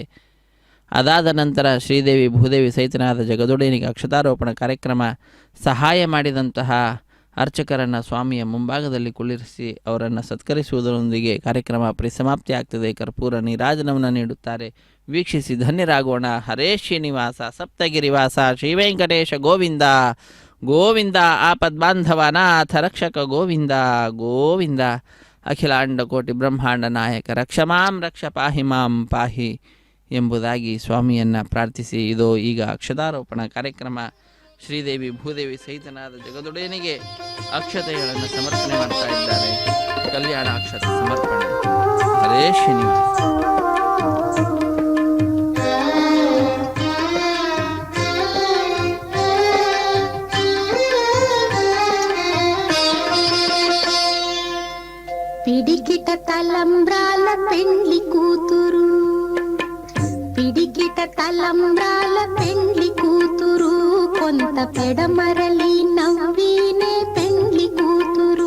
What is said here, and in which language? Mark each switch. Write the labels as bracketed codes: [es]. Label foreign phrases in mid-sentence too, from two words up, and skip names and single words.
[kn] ಅದಾದ ನಂತರ ಶ್ರೀದೇವಿ ಭೂದೇವಿ ಸಹಿತನಾದ ಜಗದೊಡೆಯನಿಗೆ ಅಕ್ಷತಾರೋಪಣ ಕಾರ್ಯಕ್ರಮ ಸಹಾಯ ಮಾಡಿದಂತಹ ಅರ್ಚಕರನ್ನು ಸ್ವಾಮಿಯ ಮುಂಭಾಗದಲ್ಲಿ ಕುಳ್ಳಿರಿಸಿ ಅವರನ್ನು ಸತ್ಕರಿಸುವುದರೊಂದಿಗೆ ಕಾರ್ಯಕ್ರಮ ಪರಿಸಮಾಪ್ತಿ ಆಗ್ತದೆ. ಕರ್ಪೂರ ನೀರಾಜನವನ್ನು ನೀಡುತ್ತಾರೆ. ವೀಕ್ಷಿಸಿ ಧನ್ಯರಾಗೋಣ. [sa] ಹರೇ ಶ್ರೀನಿವಾಸ ಸಪ್ತಗಿರಿವಾಸ ಶ್ರೀ ವೆಂಕಟೇಶ ಗೋವಿಂದ ಗೋವಿಂದ. ಆಪದ್ಬಾಂಧವ ನಾಥ ರಕ್ಷಕ ಗೋವಿಂದ ಗೋವಿಂದ. ಅಖಿಲಾಂಡ ಕೋಟಿ ಬ್ರಹ್ಮಾಂಡ ನಾಯಕ ರಕ್ಷ ಮಾಂ ರಕ್ಷ ಪಾಹಿ ಮಾಂ ಪಾಹಿ [kn] ಎಂಬುದಾಗಿ ಸ್ವಾಮಿಯನ್ನು ಪ್ರಾರ್ಥಿಸಿ ಇದು ಈಗ ಅಕ್ಷತಾರೋಪಣ ಕಾರ್ಯಕ್ರಮ. ಶ್ರೀದೇವಿ ಭೂದೇವಿ ಸಹಿತನಾದ ಜಗದೊಡೆಯನಿಗೆ ಅಕ್ಷತೆಗಳನ್ನು ಸಮರ್ಪಣೆ ಮಾಡ್ತಾ ಇದ್ದಾರೆ. ಕಲ್ಯಾಣ ಅಕ್ಷತೆ ಸಮರ್ಪಣೆ. [sa] ಹರೇ ಶ್ರೀನಿವಾಸ. [te] పిడికిట తలంబ్రాల పెండ్లి కూతురు, పిడికిట తలంబ్రాల పెండ్లి కూతురు, కొంత పెడమరలి నవ్వినే పెండ్లి కూతురు.